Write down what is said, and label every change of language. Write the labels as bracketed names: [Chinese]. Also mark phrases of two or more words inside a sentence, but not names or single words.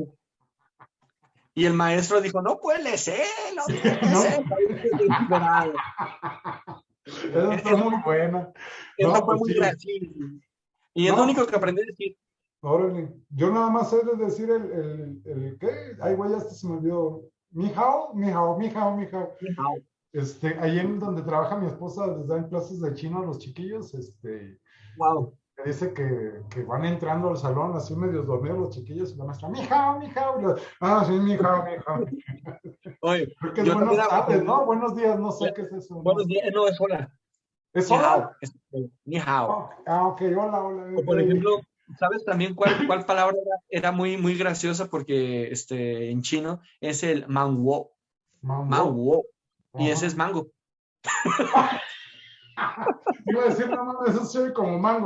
[Spanish] Y el maestro dijo, no puede ser, no puede ser, ¿No? estaba desesperado. Esa está Eso, muy buena. eso No, fue pues muy sí. gracioso. Y es lo No, único pues que aprendí a decir. órale. Yo nada más sé de decir ¿qué? Ay, güey, hasta se me olvidó. [Chinese] 你好，你好，你好，你好. "你好". [Spanish] Ahí en donde trabaja mi esposa, les dan clases de chino a los chiquillos, Wow. me dice que van entrando al salón así medio dormidos los chiquillos y la maestra, [Chinese] 你好，你好. [Spanish] Ah, sí, [Chinese] 你好，你好. [Spanish] Oye, Creo que es yo también buenas tardes, aprendí, ¿no? Buenos días, no sé qué es eso, no buenos sé. días, no es hola, ¿Es ni hola? [Chinese] 好，你好. [Spanish] Ok, hola, hola. O por ejemplo, ¿sabes también cuál palabra era muy, muy graciosa? Porque en chino es el manguo, Mango. manguo, y ese es Ajá. mango. Iba a decir, no mames, eso se oye como mango.